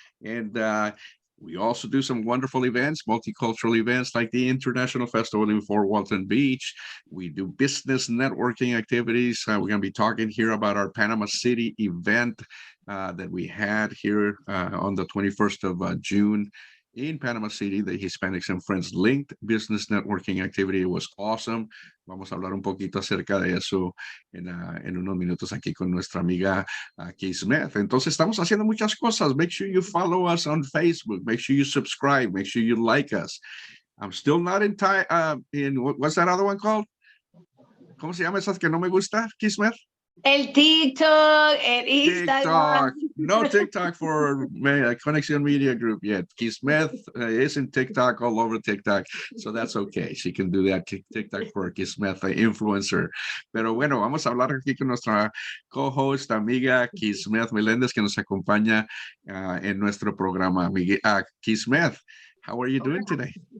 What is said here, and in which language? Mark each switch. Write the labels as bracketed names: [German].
[English] And we also do some wonderful events, multicultural events like the International Festival in Fort Walton Beach. We do business networking activities. We're going to be talking here about our Panama City event that we had here on the 21st of June in Panama City, the Hispanics and Friends Linked Business Networking Activity. It was awesome. [Spanish] Vamos a hablar un poquito acerca de eso en unos minutos aquí con nuestra amiga Kismet. Entonces, estamos haciendo muchas cosas. [English] Make sure you follow us on Facebook. Make sure you subscribe. Make sure you like us. I'm still not in what's that other one called? [Spanish] ¿Cómo se llama esas que no me gusta, Kismet? El TikTok, el Instagram. [English] TikTok. No TikTok for Connection Media Group yet. Kismet is in TikTok, all over TikTok, so that's okay. She can do that. TikTok for Kismet, influencer. [Spanish] Pero bueno, vamos a hablar aquí con nuestra co-host, amiga Kismet Meléndez, que nos acompaña en nuestro programa. [English] Kismet, how are you doing today?